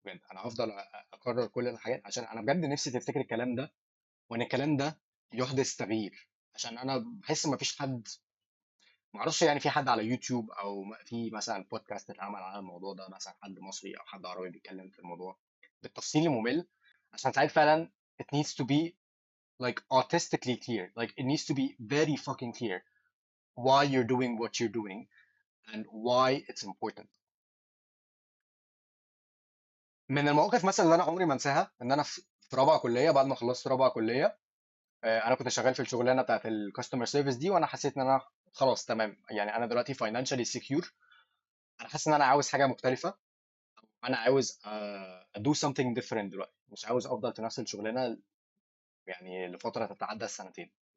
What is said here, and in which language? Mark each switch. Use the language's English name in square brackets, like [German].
[Arabic] بجد انا هفضل اكرر كل الحاجات، عشان انا بجد نفسي تفتكر الكلام ده، وان الكلام ده يحدث تغيير. عشان انا بحس ما فيش حد، ما اعرفش يعني في حد على يوتيوب او في مثلا بودكاست اتعمل على الموضوع ده، مثلا حد مصري او حد عربي بيتكلم في الموضوع بالتفصيل الممل. عشان ساعات فعلا [English] it needs to be like artistically clear, like it needs to be very fucking clear. why you're doing what you're doing and why it's important. [Arabic] من المواقف مثلا اللي انا عمري ما انساها ان انا في رابعه كليه، بعد ما خلصت رابعه كليه انا كنت شغال في الشغلانه بتاعت الكاستمر سيرفيس دي، وانا حسيت ان انا خلاص تمام، يعني انا دلوقتي [English] financially secure. [Arabic] انا حاسس ان انا عاوز حاجه مختلفه، انا عاوز [English] do something different [Arabic] دلوقتي، مش عاوز افضل في نفس الشغلانه يعني لفتره تتعدى السنتين.